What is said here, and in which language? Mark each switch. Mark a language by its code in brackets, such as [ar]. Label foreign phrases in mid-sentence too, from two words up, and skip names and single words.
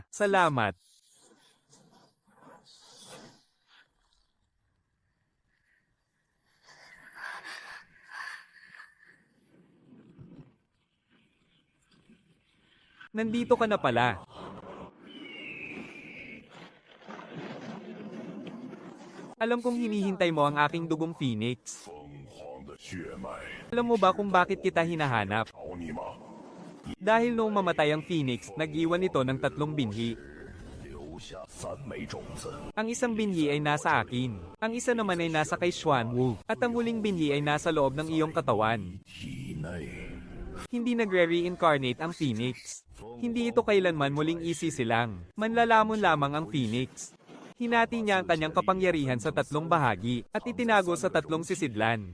[tl] Salamat. Nandito ka na pala. Alam kong hinihintay mo ang aking dugong phoenix. [zh] 疯狂的血脉 [tl] Alam mo ba kung bakit kita hinahanap? [zh] 找你吗？ [tl] Dahil noong mamatay ang phoenix, nag-iwan ito ng 3 binhi. [zh] 留下3枚种子， [tl] Ang isang binhi ay nasa akin. Ang isa naman ay nasa kay Xuanwu. At ang huling binhi ay nasa loob ng iyong katawan. 体内 Hindi nagre-reincarnate ang phoenix. Hindi ito kailanman muling isisilang. Manlalamon lamang ang phoenix. Hinati niya ang kanyang kapangyarihan sa 3 bahagi at itinago sa 3 sisidlan.